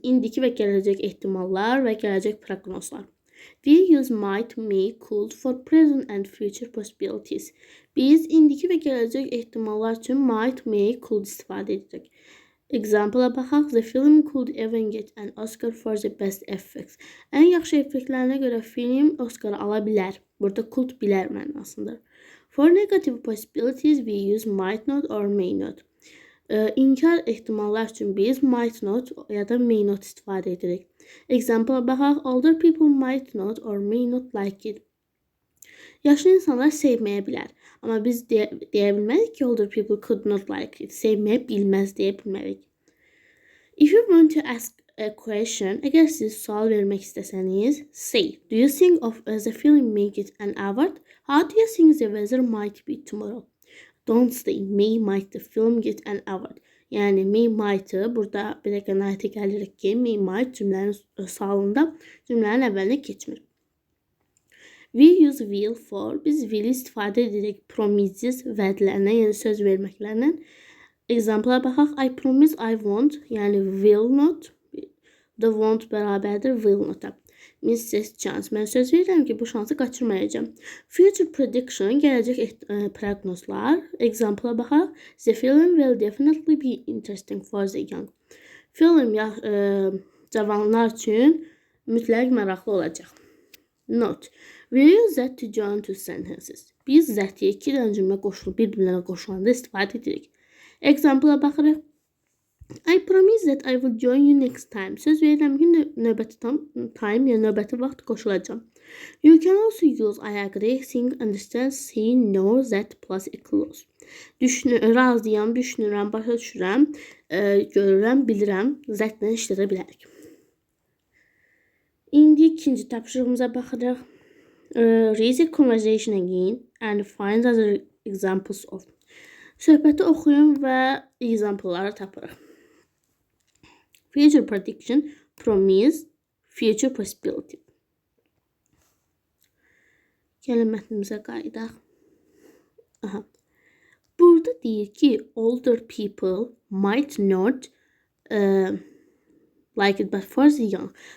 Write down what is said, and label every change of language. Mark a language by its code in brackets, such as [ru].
[az] İndiki və gələcək ehtimallar və gələcək proqnozlar. [en] We use might, may, could for present and future possibilities. [az] Biz indiki və gələcək ehtimallar üçün might, may, could istifadə edirik. Example-a baxaq. [en] The film could even get an Oscar for the best effects. [az] Ən yaxşı effektlərinə görə film Oscar ala bilər. Burada could bilər mənasındır. [en] For negative possibilities, we use might not or may not. [az] İnkar ehtimallar üçün biz might not ya da may not istifadə edirik. Example-a baxaq. [en] Older people might not or may not like it. [az] Yaşlı insanlar sevməyə bilər. Amma biz deyə bilmədik ki, [en] older people could not like it. [az] Sevməyə bilməz deyə bilmədik. [en] If you want to ask a question, [az] əgər siz sual vermək istəsəniz, [en] say, do you think of the film may get an award? How do you think the weather might be tomorrow? Don't say, may might the film get an award. [az] Yəni, may might'ı burada bir də qənaətə gəlirik ki, may might cümlənin sualında cümlənin əvvəlinə keçmir. [en] We use will for. [az] Biz will istifadə edirik promises vədlərinə, yəni söz verməklərlə. Example-a baxaq. [en] I promise I won't, yəni will not. The won't bərabərdir will not-a. Miss this chance. [az] Mən söz verirəm ki, bu şansı qaçırmayacağım. [en] Future prediction, [az] gələcək proqnozlar. Example-a baxaq. [en] The film will definitely be interesting for the young. [az] Film cavanlar üçün mütləq maraqlı olacaq. Note. [en] We use that to join two sentences. [az] Biz zəti iki dənə cümlə qoşulub bir-birlərinə qoşulanda istifadə edirik. Example-a baxırıq. [en] I promise that I will join you next time. [az] Söz verirəm ki, növbəti time, yəni növbəti vaxt qoşulacağam. [en] You can also use I agree, think, understand, see, know, that plus a clause. [az] Razıyam, düşünürəm, başa düşürəm, görürəm, bilirəm, zətlə işlədə bilərik. İndi ikinci tapşırığımıza baxırıq. [en] Read the conversation again and find other examples of. [az] Söhbəti oxuyun və example'ları tapırıq. [en] Future prediction, promise, future possibility. [az] Gəlin mətnimizə qayıdaq. Burada deyir ki, [en] older people might not like it, but for the young.